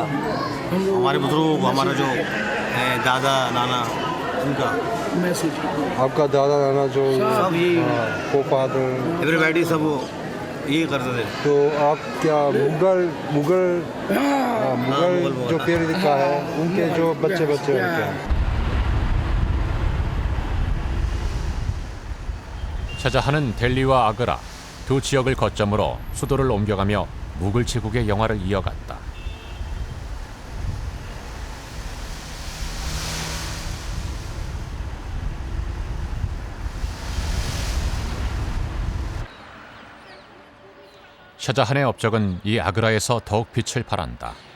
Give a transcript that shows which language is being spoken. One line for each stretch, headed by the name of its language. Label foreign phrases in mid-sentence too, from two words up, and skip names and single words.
Hindi: हमारे बुजुर्ग, हमारा जो है दादा नाना, उनका मैसेज। आपका दादा नाना जो सब यही फादर एवरीबॉडी सब यही करते थे। तो आप क्या मुगल जो पीरियड का है उनके जो बच्चे हैं क्या?
Korean: 샤자한은 델리와 아그라 두 지역을 거점으로 수도를 옮겨가며 무굴 제국의 영화를 이어갔다. 샤자한의 업적은 이 아그라에서 더욱 빛을 발한다.